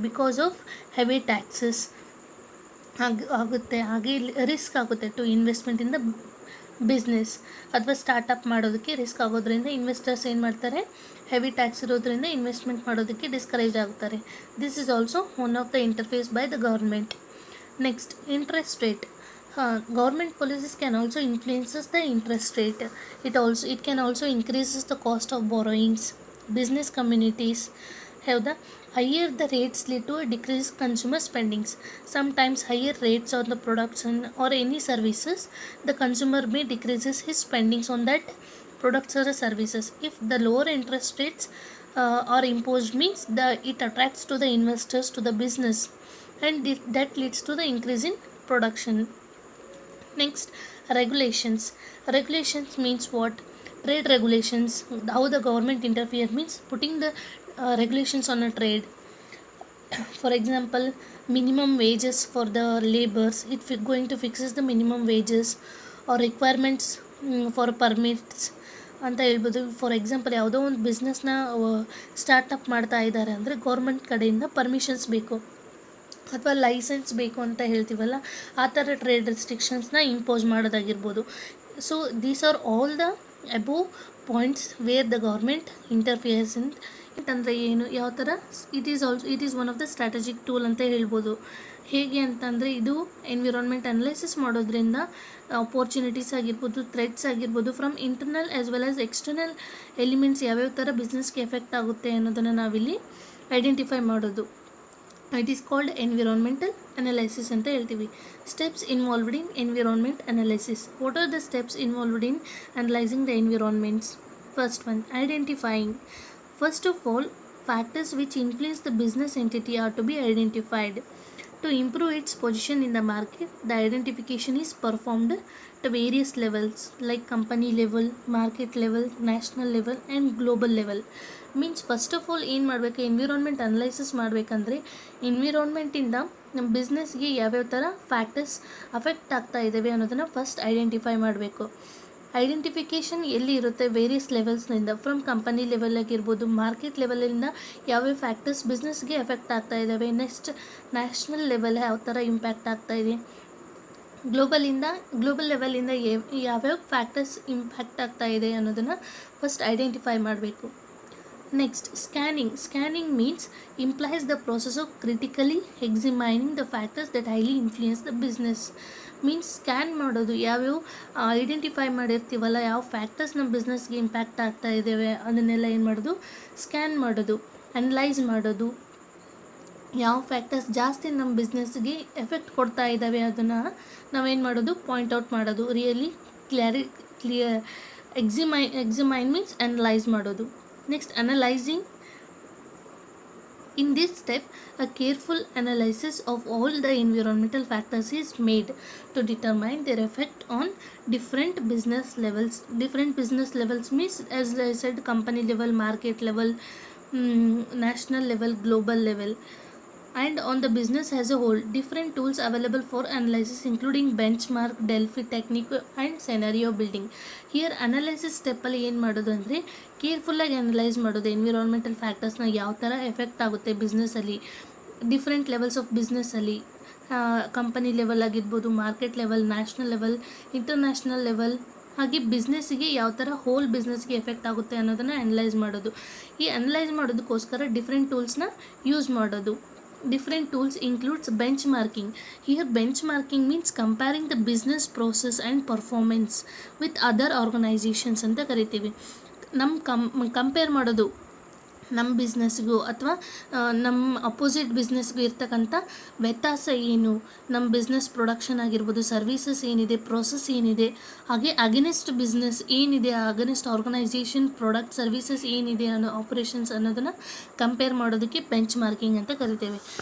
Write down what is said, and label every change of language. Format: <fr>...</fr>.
<en>Because of heavy taxes ಆಗುತ್ತೆ.</en> <kn>ಹಾಗೆ risk ಆಗುತ್ತೆ</kn> <en>to investment in the business</en> <kn>ಅಥವಾ ಸ್ಟಾರ್ಟಪ್ ಮಾಡೋದಕ್ಕೆ ರಿಸ್ಕ್ ಆಗೋದ್ರಿಂದ ಇನ್ವೆಸ್ಟರ್ಸ್ ಏನು ಮಾಡ್ತಾರೆ? ಹೆವಿ ಟ್ಯಾಕ್ಸ್ ಇರೋದ್ರಿಂದ ಇನ್ವೆಸ್ಟ್ಮೆಂಟ್ ಮಾಡೋದಕ್ಕೆ ಡಿಸ್ಕರೇಜ್ ಆಗ್ತಾರೆ.</kn> <en>This is also one of the interface by the government. Next, interest rate. Government policies can also influences the interest rate. It can also increases the cost of borrowings. Business communities have the higher the rates lead to a decreased consumer spendings. Sometimes higher rates on the products or any services, the consumer may decreases his spendings on that products or services. If the lower interest rates are imposed means it attracts to the investors to the business, and that leads to the increase in production. Next, regulations. Regulations means what? Trade regulations. How the government interfere means putting the regulations on a trade. For example, minimum wages for the laborers. It going to fixes the minimum wages or requirements for permits</en> <kn>ಅಂತ ಹೇಳ್ಬೋದು. For example, ಯಾವುದೋ ಒಂದು ಬಿಸ್ನೆಸ್ನ startup ಮಾಡ್ತಾ ಇದ್ದಾರೆ ಅಂದರೆ government ಕಡೆಯಿಂದ permissions ಬೇಕು ಅಥವಾ ಲೈಸೆನ್ಸ್ ಬೇಕು ಅಂತ ಹೇಳ್ತೀವಲ್ಲ, ಆ ಥರ ಟ್ರೇಡ್ ರೆಸ್ಟ್ರಿಕ್ಷನ್ಸ್ನ ಇಂಪೋಸ್ ಮಾಡೋದಾಗಿರ್ಬೋದು.</kn> <en>So these are all the above points where the government interferes in.</en> <kn>ಅಂದರೆ ಏನು, ಯಾವ ಥರ?</kn> <en>it is one of the strategic tool</en> <kn>ಅಂತ ಹೇಳ್ಬೋದು. ಹೇಗೆ ಅಂತಂದರೆ, ಇದು ಎನ್ವಿರಾನ್ಮೆಂಟ್ ಅನಲೈಸಿಸ್ ಮಾಡೋದ್ರಿಂದ ಅಪೋರ್ಚುನಿಟೀಸ್ ಆಗಿರ್ಬೋದು, ಥ್ರೆಟ್ಸ್ ಆಗಿರ್ಬೋದು,</kn> <en>from internal as well as external elements</en> <kn>ಯಾವ್ಯಾವ ಥರ ಬಿಸ್ನೆಸ್ಗೆ ಎಫೆಕ್ಟ್ ಆಗುತ್ತೆ ಅನ್ನೋದನ್ನು ನಾವಿಲ್ಲಿ ಐಡೆಂಟಿಫೈ ಮಾಡೋದು.</kn> <en>it is called environmental analysis</en> <kn>ಅಂತ ಹೇಳ್ತೀವಿ.</kn> <en>Steps involved in environment analysis. What are the steps involved in analysing the environments? First one, identifying. First of all, factors which influence the business entity are to be identified. To improve its position in the market, the identification is performed at various levels like company level, market level, national level and global level. Means first of all</en> <kn>ಏನು ಮಾಡಬೇಕು? Environment analysis ಮಾಡಬೇಕಂದ್ರೆ ಎನ್ವಿರಾನ್ಮೆಂಟಿಂದ ನಮ್ಮ ಬಿಸ್ನೆಸ್ಗೆ ಯಾವ್ಯಾವ ಥರ factors affect ಆಗ್ತಾ ಇದ್ದಾವೆ ಅನ್ನೋದನ್ನು first identify ಮಾಡಬೇಕು. ಐಡೆಂಟಿಫಿಕೇಷನ್ ಎಲ್ಲಿ ಇರುತ್ತೆ? ವೇರಿಯಸ್ ಲೆವೆಲ್ಸ್ನಿಂದ, ಫ್ರಮ್ ಕಂಪನಿ ಲೆವೆಲ್ ಆಗಿರ್ಬೋದು, ಮಾರ್ಕೆಟ್ ಲೆವೆಲಿಂದ ಯಾವ್ಯಾವ ಫ್ಯಾಕ್ಟರ್ಸ್ ಬಿಸ್ನೆಸ್ಗೆ ಎಫೆಕ್ಟ್ ಆಗ್ತಾ ಇದ್ದಾವೆ. ನೆಕ್ಸ್ಟ್, ನ್ಯಾಷನಲ್ ಲೆವೆಲ್ ಯಾವ ಥರ ಇಂಪ್ಯಾಕ್ಟ್ ಆಗ್ತಾ ಇದೆ. ಗ್ಲೋಬಲ್ ಲೆವೆಲಿಂದ ಯಾವ್ಯಾವ ಫ್ಯಾಕ್ಟರ್ಸ್ ಇಂಪ್ಯಾಕ್ಟ್ ಆಗ್ತಾ ಇದೆ ಅನ್ನೋದನ್ನು ಫಸ್ಟ್ ಐಡೆಂಟಿಫೈ ಮಾಡಬೇಕು.</kn> <en>Next, scanning. Scanning means implies the process of critically examining the factors that highly influence the business.</en> <kn>Means scan ಮಾಡೋದು, ಯಾವ್ಯಾವ ಐಡೆಂಟಿಫೈ ಮಾಡಿರ್ತೀವಲ್ಲ, ಯಾವ ಫ್ಯಾಕ್ಟರ್ಸ್ ನಮ್ಮ ಬಿಸ್ನೆಸ್ಗೆ ಇಂಪ್ಯಾಕ್ಟ್ ಆಗ್ತಾ ಇದ್ದಾವೆ ಅದನ್ನೆಲ್ಲ ಏನು ಮಾಡೋದು, ಸ್ಕ್ಯಾನ್ ಮಾಡೋದು. ಅನಲೈಸ್ ಮಾಡೋದು, ಯಾವ ಫ್ಯಾಕ್ಟರ್ಸ್ ಜಾಸ್ತಿ ನಮ್ಮ ಬಿಸ್ನೆಸ್ಗೆ ಎಫೆಕ್ಟ್ ಕೊಡ್ತಾ ಇದ್ದಾವೆ ಅದನ್ನು ನಾವೇನು ಮಾಡೋದು, ಪಾಯಿಂಟ್ಔಟ್ ಮಾಡೋದು.</kn> <en>Really clear examine means analyse ಮಾಡೋದು. Next analysing. In this step, a careful analysis of all the environmental factors is made to determine their effect on different business levels. Different business levels means, as I said, company level, market level, national level, global level, and on the business as a whole. Different tools available for analysis including benchmark, Delphi technique and scenario building. Here analysis step</en> <kn>ಅಲ್ಲಿ ಏನು ಮಾಡೋದು ಅಂದರೆ ಕೇರ್ಫುಲ್ಲಾಗಿ analyse ಮಾಡೋದು, environmental ಫ್ಯಾಕ್ಟರ್ಸ್ನ ಯಾವ ಥರ effect ಆಗುತ್ತೆ ಬಿಸ್ನೆಸ್ಸಲ್ಲಿ, different levels of ಬಿಸ್ನೆಸ್ಸಲ್ಲಿ, company level ಆಗಿರ್ಬೋದು, market level, national level, international level, ಹಾಗೆ ಬಿಸ್ನೆಸ್ಸಿಗೆ ಯಾವ ಥರ ಹೋಲ್ ಬಿಸ್ನೆಸ್ಗೆ ಎಫೆಕ್ಟ್ ಆಗುತ್ತೆ ಅನ್ನೋದನ್ನು ಅನಲೈಸ್ ಮಾಡೋದು. ಈ ಅನಲೈಸ್ ಮಾಡೋದಕ್ಕೋಸ್ಕರ ಡಿಫ್ರೆಂಟ್ ಟೂಲ್ಸ್ನ ಯೂಸ್ ಮಾಡೋದು.</kn> <en>Different tools includes benchmarking. Here benchmarking means comparing the business process and performance with other organizations</en> <kn>ಅಂತ ಕರಿತೀವಿ. ಕಂಪೇರ್ ಮಾಡೋದು ನಮ್ಮ ಬಿಸ್ನೆಸ್ಗೂ ಅಥವಾ ನಮ್ಮ ಅಪೋಸಿಟ್ ಬಿಸ್ನೆಸ್ಗೂ ಇರ್ತಕ್ಕಂಥ ವ್ಯತ್ಯಾಸ ಏನು, ನಮ್ಮ ಬಿಸ್ನೆಸ್ ಪ್ರೊಡಕ್ಷನ್ ಆಗಿರ್ಬೋದು, ಸರ್ವೀಸಸ್ ಏನಿದೆ, ಪ್ರೋಸೆಸ್ ಏನಿದೆ, ಹಾಗೆ ಅಗೇನೆಸ್ಟ್ ಬಿಸ್ನೆಸ್ ಏನಿದೆ, ಅಗೇನೆಸ್ಟ್ ಆರ್ಗನೈಸೇಷನ್ ಪ್ರಾಡಕ್ಟ್ ಸರ್ವೀಸಸ್ ಏನಿದೆ ಅನ್ನೋ ಆಪರೇಷನ್ಸ್ ಅನ್ನೋದನ್ನು ಕಂಪೇರ್ ಮಾಡೋದಕ್ಕೆ ಬೆಂಚ್ ಮಾರ್ಕಿಂಗ್ ಅಂತ ಕರಿತೇವೆ.</kn>